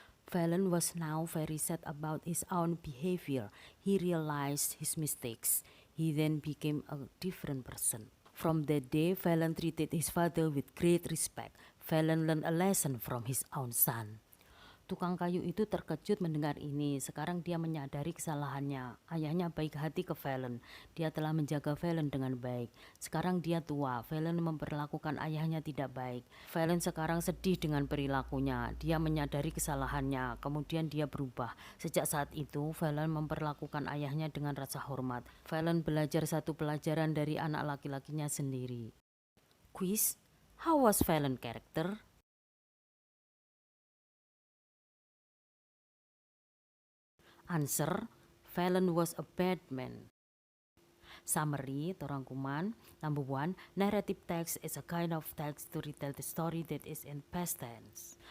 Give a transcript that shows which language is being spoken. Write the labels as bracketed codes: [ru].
[en] Fallon was now very sad about his own behavior. He realized his mistakes. He then became a different person. From that day, Fallon treated his father with great respect. Fallon learned a lesson from his own son. [id] Tukang kayu itu terkejut mendengar ini. Sekarang dia menyadari kesalahannya. Ayahnya baik hati ke Fallon. Dia telah menjaga Fallon dengan baik. Sekarang dia tua. Fallon memperlakukan ayahnya tidak baik. Fallon sekarang sedih dengan perilakunya. Dia menyadari kesalahannya. Kemudian dia berubah. Sejak saat itu, Fallon memperlakukan ayahnya dengan rasa hormat. Fallon belajar satu pelajaran dari anak laki-lakinya sendiri. [en] Quiz: How was Fallon character? Answer: Fallon was a bad man. Summary [id] atau rangkuman. [en] Number 1, narrative text is a kind of text to retell the story that is in past tense.